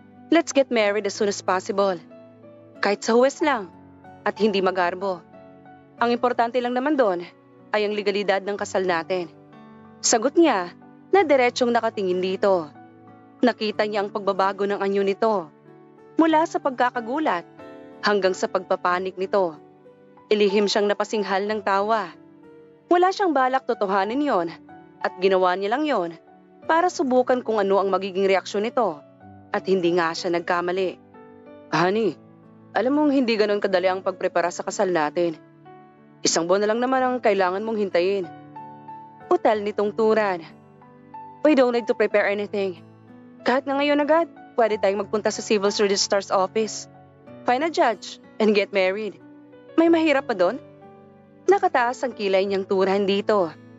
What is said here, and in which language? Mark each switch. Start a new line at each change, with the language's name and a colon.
English: Let's get married as soon as possible.
Filipino: Kahit sa huwes lang, at hindi magarbo. Ang importante lang naman doon ay ang legalidad ng kasal natin. Sagot niya na diretsong nakatingin dito. Nakita niya ang pagbabago ng anyo nito. Mula sa pagkakagulat hanggang sa pagpapanik nito. Ilihim siyang napasinghal ng tawa. Wala siyang balak totohanin yon at ginawa niya lang yon para subukan kung ano ang magiging reaksyon nito at hindi nga siya nagkamali. Honey, alam mong hindi ganon kadali ang pagprepara sa kasal natin. Isang buwan na lang naman ang kailangan mong hintayin. Utal nitong Turan.
English: We don't need to prepare anything.
Filipino: Kahit na ngayon agad, pwede tayong magpunta sa Civil Registrar's office.
English: Find a judge and get married.
Filipino: May mahirap pa doon? Nakataas ang kilay niyang Turan dito.